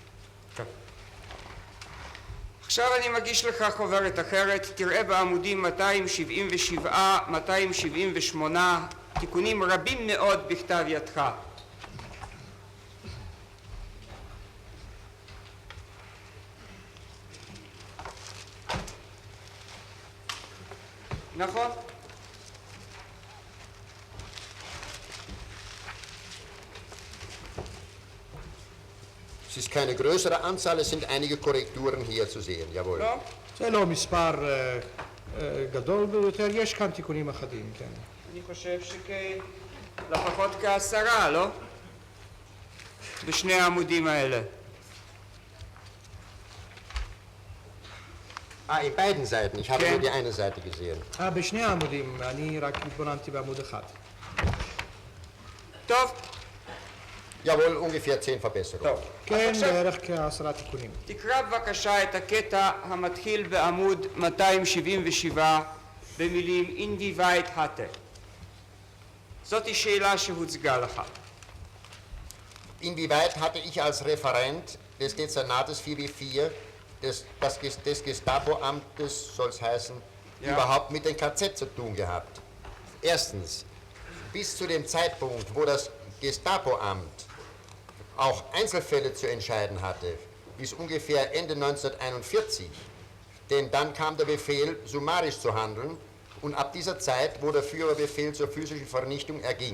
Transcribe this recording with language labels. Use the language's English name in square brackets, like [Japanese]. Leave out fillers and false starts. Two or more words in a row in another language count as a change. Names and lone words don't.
[Hebrew] עכשיו אני מגיש לך חוברת אחרת, תראה בעמודים 277, 278, תיקונים רבים מאוד בכתב ידך. נכון? [German] Es ist keine größere Anzahl, es sind einige Korrekturen hier zu sehen, jawohl. [Hebrew] לא? זה לא מספר גדול ביותר, יש כאן תיקונים אחדים, כן. אני חושב לפחות כ10, לא? בשני העמודים האלה. [German] In beiden Seiten, ich habe Okay. nur die eine Seite gesehen. [Hebrew] בשני העמודים, אני רק התבוננתי בעמוד אחד. טוב, [German] Jawohl, ungefähr 10 Verbesserungen. [Hebrew] טוב. כן, אז עכשיו בערך כ10 תיקונים. תקרא בבקשה את הקטע המתחיל בעמוד 277 במילים [German] inwieweit hatte. [Hebrew] זאתי שאלה שהוצגה לך. [German] Inwieweit hatte ich als Referent des Dezernates 4W4 des Gestapo-Amtes, soll es heißen, Ja. überhaupt mit dem KZ zu tun gehabt? Erstens, bis zu dem Zeitpunkt, wo das Gestapo-Amt auch Einzelfälle zu entscheiden hatte, bis ungefähr Ende 1941, denn dann kam der Befehl, summarisch zu handeln, und ab dieser Zeit, wo der Führerbefehl zur physischen Vernichtung erging.